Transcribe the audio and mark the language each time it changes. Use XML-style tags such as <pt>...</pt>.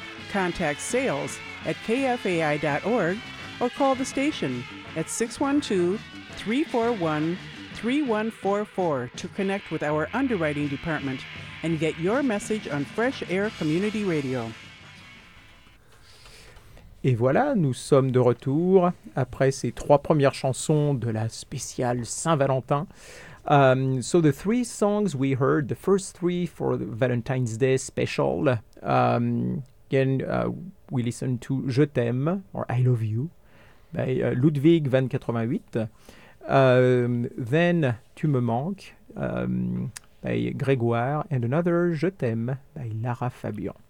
<en>Contact sales at kfai.org or call the station at 612-341-3144 to connect with our underwriting department and get your message on Fresh Air Community Radio.</en> <fr>Et voilà, nous sommes de retour après ces trois premières chansons de la spéciale Saint-Valentin.</fr> <en>So the three songs we heard, the first three for the Valentine's Day special, we listened to Je t'aime, or I love you, by Ludwig van 88. Then Tu me manques, by Grégoire, and another Je t'aime, by Lara Fabian.</en>